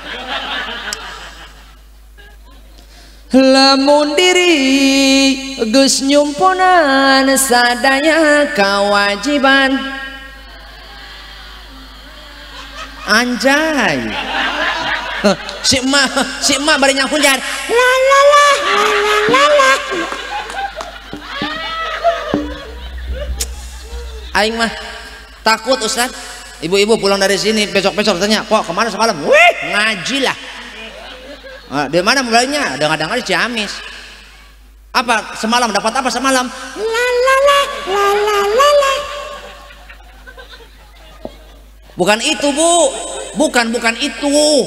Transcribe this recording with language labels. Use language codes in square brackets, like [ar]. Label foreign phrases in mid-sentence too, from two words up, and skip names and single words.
[su] lamun diri geus nyumponan sadaya kewajiban anjay si emak bari nyangkul jar la la la la la aing mah takut [id] Ustaz ibu-ibu pulang dari sini besok-besok tanya kok kemana semalam wih ngaji lah di mana mulainya dengar-dengar di Ciamis apa semalam dapat apa semalam la la la la la la la bukan itu bu bukan itu